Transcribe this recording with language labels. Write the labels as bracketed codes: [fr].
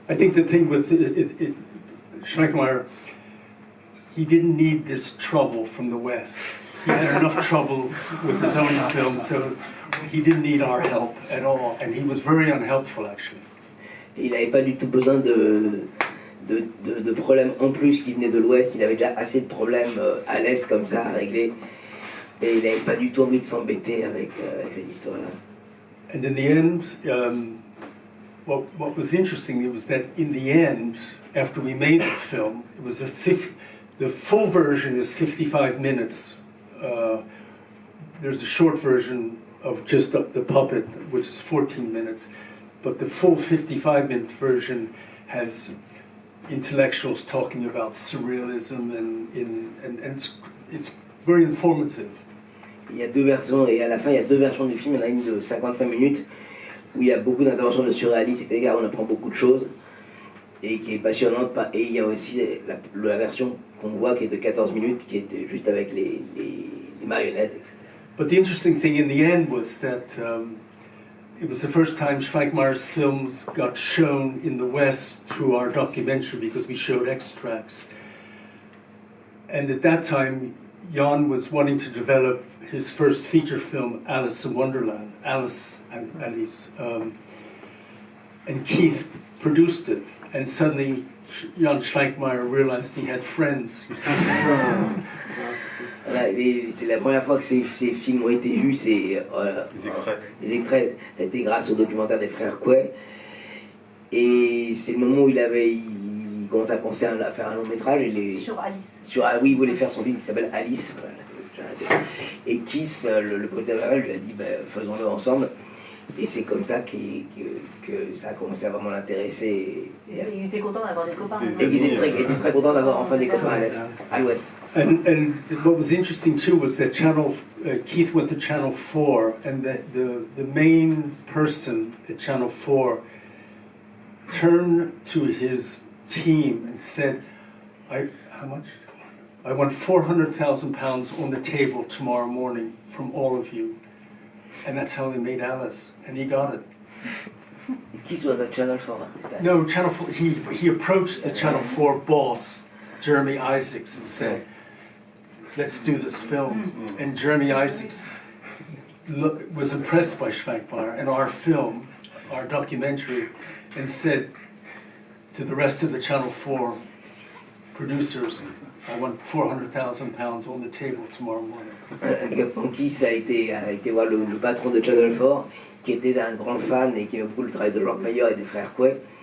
[en] I think the thing with Schweikmeyer, he didn't need this trouble from the West. He had enough trouble with his own film, so he didn't need our help at all, and he was very unhelpful actually. [fr] Et il n'avait pas du tout besoin de problèmes en plus qui venaient de l'Ouest. Il avait déjà assez de problèmes à l'Est comme ça à régler, et il n'avait pas du tout envie de s'embêter avec cette histoire-là. [en] And in the end, what was interesting was that in the end, after we made the film, it was the full version is 55 minutes. There's a short version of just the puppet, which is 14 minutes, but the full 55-minute version has intellectuals talking about surrealism, and it's very informative. [fr] Il y a deux versions, et à la fin, il y a deux versions du film. Il y en a une de 55 minutes, où il y a beaucoup d'interventions de surréalistes, c'est-à-dire on apprend beaucoup de choses, et qui est passionnante. Et il y a aussi la version qu'on voit qui est de 14 minutes, qui est juste avec les marionnettes, etc. [en] But the interesting thing in the end was that it was the first time Schweikmeyer's films got shown in the West through our documentary, because we showed extracts. And at that time, Jan was wanting to develop his first feature film, Alice in Wonderland, Alice, and Keith produced it. And suddenly, Jan Schweikmeyer realized he had friends. [fr] Voilà, c'est la première fois que ces films ont été vus, c'est les extraits. Ça a été grâce au documentaire des frères Quay. Et c'est le moment où il commençait à penser à faire un long métrage. Sur Alice. Oui, il voulait faire son film qui s'appelle Alice. Voilà. Et Keith, le producteur, lui a dit faisons-le ensemble. Et c'est comme ça que ça a commencé à vraiment l'intéresser. Il était content d'avoir des copains. Et il était très content d'avoir enfin des copains à l'Ouest. [en] And what was interesting too was that Keith went to Channel 4, and the main person at Channel 4 turned to his team and said, how much? I want £400,000 on the table tomorrow morning from all of you. And that's how they made Alice, and he got it. This was at Channel 4. No, Channel 4, he approached the Channel 4 boss, Jeremy Isaacs, and said, let's do this film. And Jeremy Isaacs was impressed by Schwenkmeyer and our film, our documentary, and said to the rest of the Channel 4 producers, I want £400,000 on the table tomorrow morning. [fr] Pankis a été voir le patron de Channel 4, qui était un grand fan et qui aimait beaucoup le travail de Schwenkmeyer et des frères Quay.